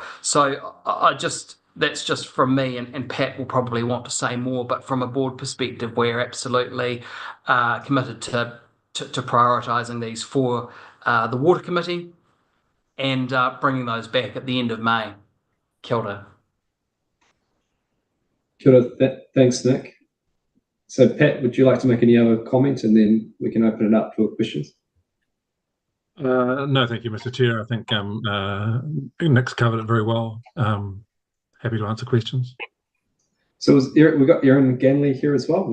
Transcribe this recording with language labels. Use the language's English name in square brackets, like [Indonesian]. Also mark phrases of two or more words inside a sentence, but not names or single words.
[English] So that's just from me, and Pat will probably want to say more, but from a board perspective, we're absolutely committed to prioritising these for the Water Committee and bringing those back at the end of May. [Māori] Kia ora. Kia ora. [English] Thanks, Nick. So, Pat, would you like to make any other comment, and then we can open it up for questions? No, thank you, Mr. Chair. I think Nick's covered it very well. Happy to answer questions. So we've got Erin Ganley here as well.